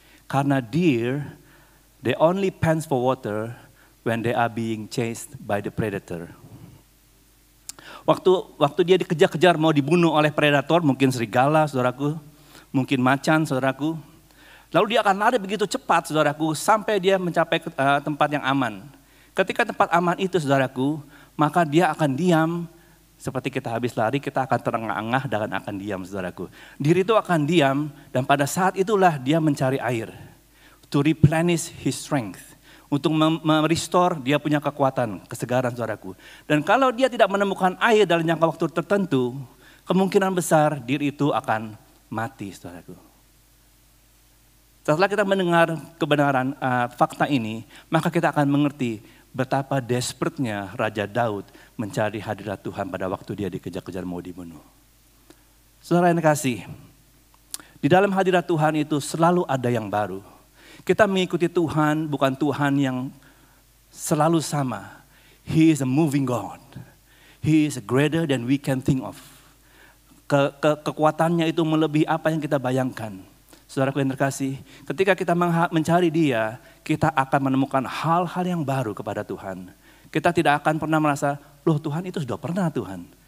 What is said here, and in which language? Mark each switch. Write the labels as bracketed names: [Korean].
[English] Karena deer, they only pants for water when they are being chased by the predator. [Indonesian] Waktu dia dikejar-kejar mau dibunuh oleh predator, mungkin serigala, saudaraku, mungkin macan, saudaraku. Lalu dia akan lari begitu cepat, saudaraku, sampai dia mencapai tempat yang aman. Ketika tempat aman itu, saudaraku, maka dia akan diam. Seperti kita habis lari, kita akan terengah-engah dan akan diam, saudaraku. Diri itu akan diam, dan pada saat itulah dia mencari air. [English] To replenish his strength. [Indonesian] Untuk merestore dia punya kekuatan, kesegaran, saudaraku. Dan kalau dia tidak menemukan air dalam jangka waktu tertentu, kemungkinan besar diri itu akan mati, saudaraku. Setelah kita mendengar kebenaran fakta ini, maka kita akan mengerti betapa desperate-nya Raja Daud mencari hadirat Tuhan pada waktu dia dikejar-kejar mau dibunuh. Saudara yang kasih, di dalam hadirat Tuhan itu selalu ada yang baru. Kita mengikuti Tuhan bukan Tuhan yang selalu sama. [English] He is a moving God. He is greater than we can think of. [Indonesian] Kekuatannya itu melebihi apa yang kita bayangkan. Saudaraku yang terkasih, ketika kita mencari Dia, kita akan menemukan hal-hal yang baru kepada Tuhan. Kita tidak akan pernah merasa, loh Tuhan itu sudah pernah Tuhan.